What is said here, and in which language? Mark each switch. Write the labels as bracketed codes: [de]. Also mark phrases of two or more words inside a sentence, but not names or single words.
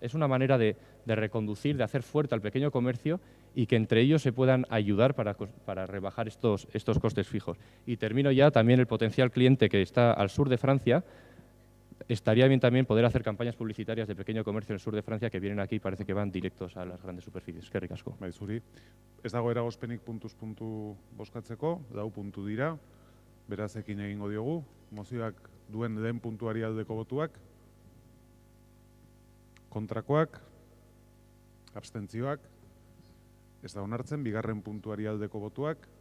[es] Es una manera de reconducir, de hacer fuerte al pequeño comercio y que entre ellos se puedan ayudar para rebajar estos costes fijos. Y termino ya, también el potencial cliente que está al sur de Francia. Estaría bien también poder hacer campañas publicitarias de pequeño comercio en el sur de Francia que vienen aquí y parece que van directos a las grandes superficies. [eu] Eskerrik asko. Bai, zuri. Ez dago eragozpenik puntuz puntu bozkatzeko, dau puntu dira. Beraz ekin egingo diogu. Mozioak duen den puntuari aldeko botuak. Kontrakoak. Abstentzioak. Ez da onartzen, bigarren puntuari aldeko botuak.